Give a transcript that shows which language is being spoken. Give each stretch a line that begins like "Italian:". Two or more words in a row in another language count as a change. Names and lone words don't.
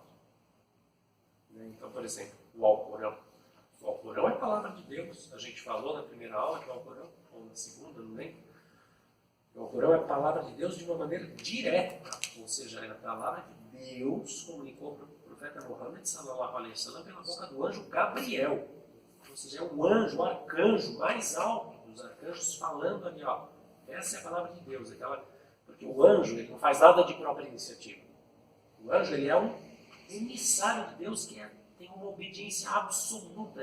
Portuguese: Então, por exemplo, o Alcorão. O Alcorão é a palavra de Deus. A gente falou na primeira aula que o Alcorão, ou na segunda, não lembro. O Alcorão é a palavra de Deus de uma maneira direta. Ou seja, é a palavra que Deus comunicou para o profeta Muhammad
Arabic: sallallahu alaihi wasallam
Portuguese: pela boca do anjo Gabriel. Ou seja, é o anjo, o arcanjo mais alto dos arcanjos falando ali, ó. Essa é a palavra de Deus. Porque o anjo ele não faz nada de própria iniciativa. O anjo ele é um emissário de Deus que tem uma obediência absoluta.